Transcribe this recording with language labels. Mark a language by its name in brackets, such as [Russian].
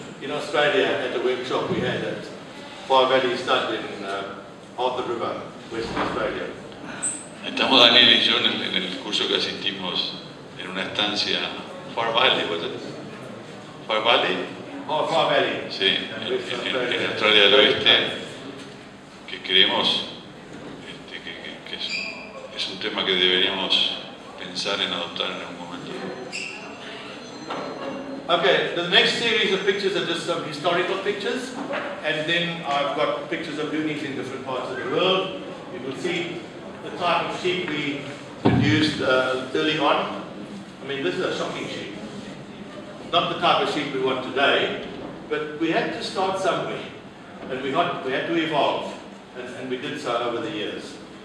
[English] In Australia, at the workshop we had at Far Valley Stud in Arthur River, Western Australia. [Spanish] Estamos Daniel y yo en el curso que asistimos en una estancia Far Valley, [English] ¿was it? Far Valley. Oh, Far Valley. [Spanish] Sí, en Australia del Oeste, que creemos que es un tema que deberíamos pensar en adoptar en algún momento. [English] Okay, the next series of pictures are just some historical pictures, and then I've got pictures of Dohnes in different parts of the world. You will see the type of sheep we produced early on. I mean, this is a shocking sheep. Not the type of sheep we want today, but we had to start somewhere, and we had to evolve, and we did so over the years.